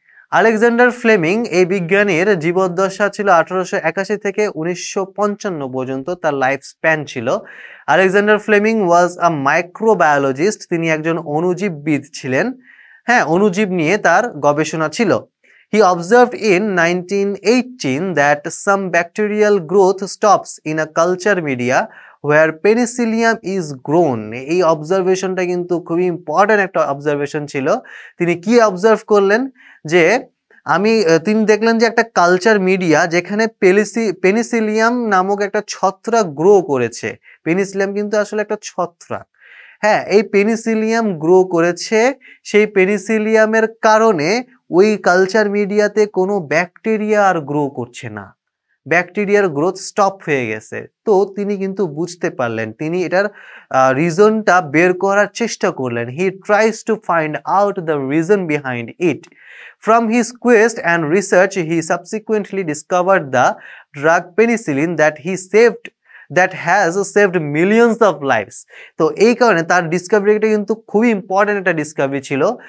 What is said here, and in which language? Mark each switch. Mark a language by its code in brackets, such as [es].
[bn] Alexander Fleming এই বিজ্ঞানীর জীবদ্দশা ছিল 1881 থেকে 1955 পর্যন্ত তার লাইফ স্প্যান ছিল। আলেকজান্ডার ফ্লেমিং [en] was a microbiologist, [bn] তিনি একজন অণুজীববিদ ছিলেন। হ্যাঁ, অণুজীব নিয়ে তার গবেষণা ছিল। [en] He observed in 1918 that some bacterial growth stops in a culture media where penicillium is grown. [bn] এই অবজারভেশনটা কিন্তু খুবই ইম্পর্টেন্ট একটা অবজারভেশন ছিল। তিনি কি অবজার্ভ করলেন? যে তিনি দেখলেন যে একটা কালচার মিডিয়া যেখানে পেনিসিলিয়াম নামক একটা ছত্রাক গ্রো করেছে। পেনিসিলিয়াম কিন্তু আসলে একটা ছত্রাক। হ্যাঁ, এই পেনিসিলিয়াম গ্রো করেছে। সেই পেনিসিলিয়ামের কারণে ওই কালচার মিডিয়াতে কোনো ব্যাকটেরিয়া আর গ্রো করছে না, ব্যাকটেরিয়ার গ্রোথ স্টপ হয়ে গেছে। তো তিনি কিন্তু বুঝতে পারলেন, তিনি এটার রিজনটা বের করার চেষ্টা করলেন। [en] He tries to find out the reason behind it. From his quest and research, he subsequently discovered the drug penicillin that has saved millions of lives. [bn] তো এই কারণে তার ডিসকাভারিটা কিন্তু খুবই ইম্পর্টেন্ট একটা ডিসকাভারি ছিল।